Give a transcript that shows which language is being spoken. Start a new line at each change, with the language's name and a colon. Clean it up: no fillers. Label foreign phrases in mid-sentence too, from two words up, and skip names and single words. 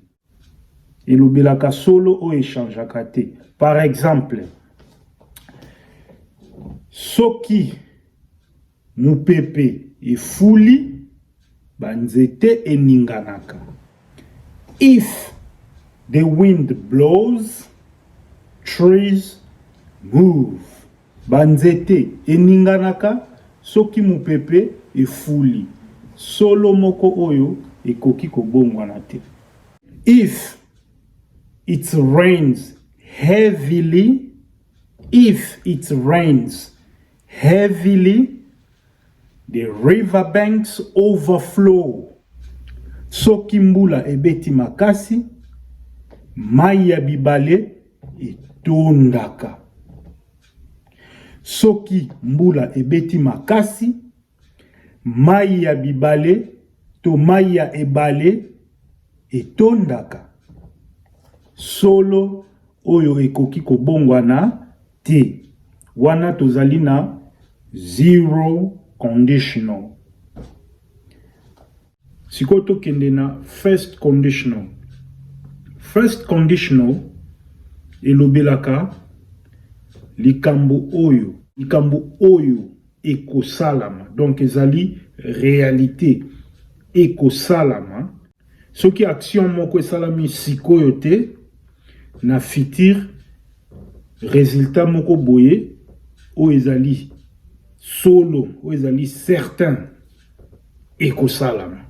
Lingala: Elobelaka solo oyo echangeaka te.
French: Par exemple,
Lingala: soki mupepe efuli banzete eninganaka.
English: If the wind blows, trees move.
Lingala: Banzete eninganaka soki mupepe efuli. Solo moko oyo ekoki kobongwana te.
English: If it rains heavily, the riverbanks overflow.
Lingala: Soki mbula ebeti makasi, mai ya bibale etondaka. Soki mbula ebeti makasi, mai ya bibale to mai ya ebale etondaka. Solo oyo ekoki kobongwana te. Wana tozali na
English: zero conditional.
Lingala: Sikoto kende na
English: first conditional. First conditional
Lingala: elobelaka likambo oyo ekosalama. Donc ezali réalité ekosalama. Soki action moko esalami sikoyo te na
French: futur résultat
Lingala: moko boye o ezali solo o ezali certain ekosalama.